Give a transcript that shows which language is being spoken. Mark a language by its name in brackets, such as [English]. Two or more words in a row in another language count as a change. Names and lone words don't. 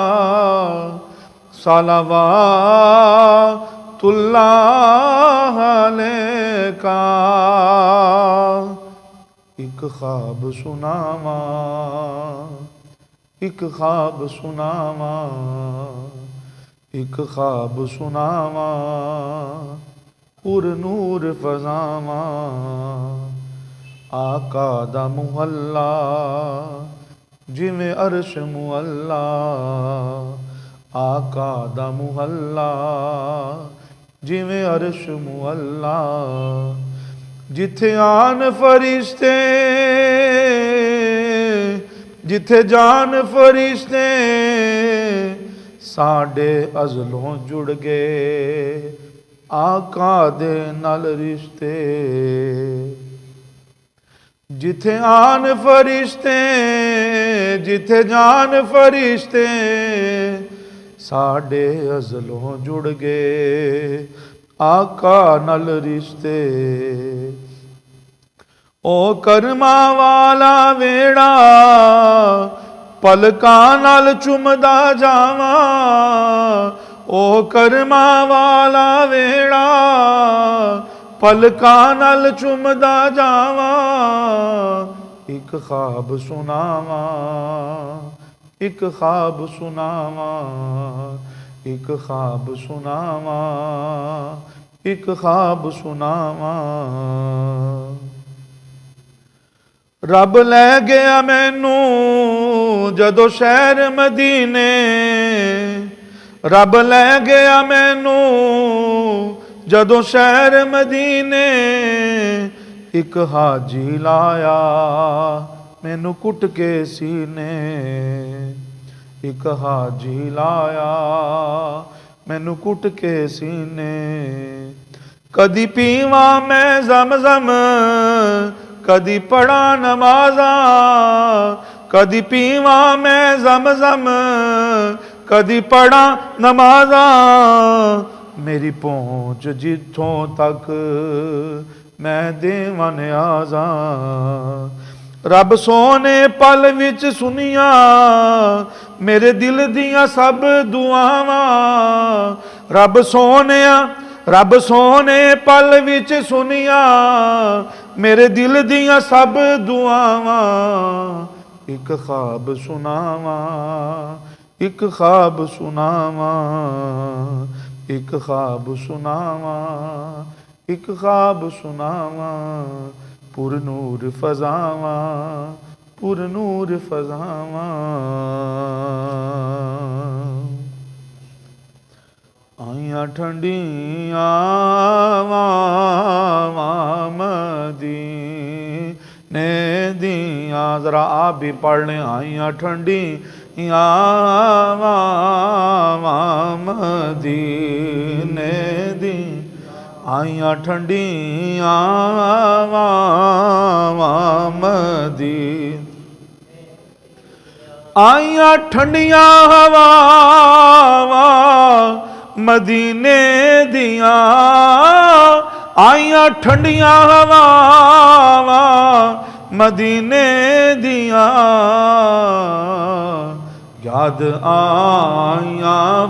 [Arabic] صلوات اللہ علیکہ [Punjabi] ایک خواب سناواں ایک خواب سناواں ایک خواب سناواں پر نور فضاواں آقا دا محلہ جویں عرش معلا آقا دا محلہ جویں عرش معلا جتھے آن فرشتے جتھے جان فرشتے ساڈے ازلوں جڑ گئے آقا دے نال رشتے جتھے آن فرشتے جتھے جان فرشتے ساڈے ازلوں جڑ گئے آقا نال رشتے او کرما والا ویڑا پلکاں نال چمدا جاواں او کرما والا ویڑا پلکاں نال چمدا جاواں ایک خواب سناواں ایک خواب سناواں ایک خواب سناواں ایک خواب سناواں رب لے گیا مینوں جدو شہر مدینے رب لے گیا مینوں جدو شہر مدینے ایک حاجی لایا مینوں کٹ کے سینے ایک حاجی لایا مینوں کٹ کے سینے کدی پیواں میں زمزم کدی پڑھا نمازاں کدی پیواں میں زمزم کدی پڑھا نمازاں میری پہنچ جتھوں تک میں دیواں نیازاں رب سونے پل وچ سنیاں میرے دل دیاں سب دعاواں رب سونے پل وچ سنیاں میرے دل دیاں سب دعاواں ایک خواب سناواں ایک خواب سناواں ایک خواب سناواں ایک خواب سناواں پر نور فضاواں پر نور فضاواں آئیاں ٹھنڈیاں مدینے دیاں، [Urdu] ذرا آپ بھی پڑھ لیں، [Punjabi] آئیاں ٹھنڈیاں مدینے دیاں، آئیاں ٹھنڈیاں مدینے، آئیاں ٹھنڈیاں ہواواں مدینے دیاں، آئیاں ٹھنڈیاں ہواواں مدینے دیاں، یاد آئیاں